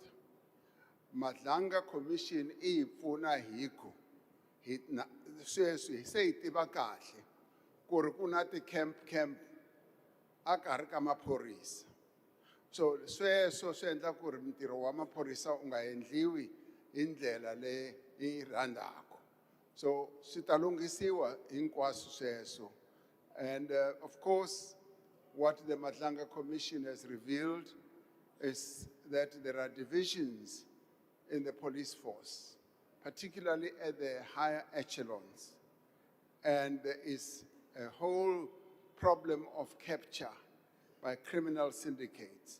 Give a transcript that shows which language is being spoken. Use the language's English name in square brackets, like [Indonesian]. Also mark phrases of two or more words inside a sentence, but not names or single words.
[Tsonga] Madlanga Commission I hi pfuna hiku sweswi se hi tiva kahle ku ri ku na ti-camp a karhi ka maphorisa. So sweswo swi endla ku ri ntirho wa maphorisa u nga endliwi hi ndlela leyi rhandako. So swi ta lunghisiwa hinkwaswo sweswo. [English] And of course, what the Madlanga Commission has revealed is that there are divisions in the police force, particularly at the higher echelons. And there is a whole problem of capture by criminal syndicates.